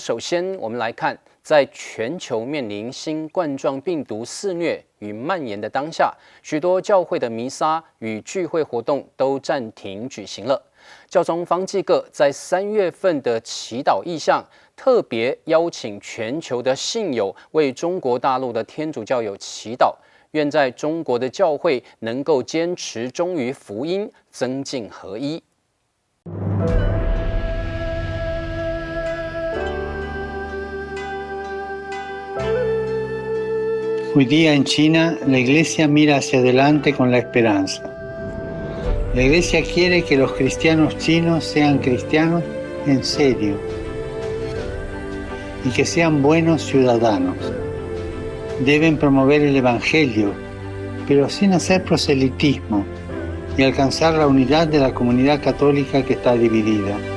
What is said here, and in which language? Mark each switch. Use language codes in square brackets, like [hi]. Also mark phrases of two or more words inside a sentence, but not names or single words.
[zh] 首先，我们来看，在全球面临新冠状病毒肆虐与蔓延的当下，许多教会的弥撒与聚会活动都暂停举行了。教宗方济各在3月份的祈祷意向，特别邀请全球的信友为中国大陆的天主教友祈祷。愿在中国的教会能够坚持忠于福音，增进合一。 [es] Hoy día en China, la Iglesia mira hacia adelante con la esperanza. La Iglesia quiere que los cristianos chinos sean cristianos en serio y que sean buenos ciudadanos.Deben promover el Evangelio, pero sin hacer proselitismo y alcanzar la unidad de la comunidad católica que está dividida.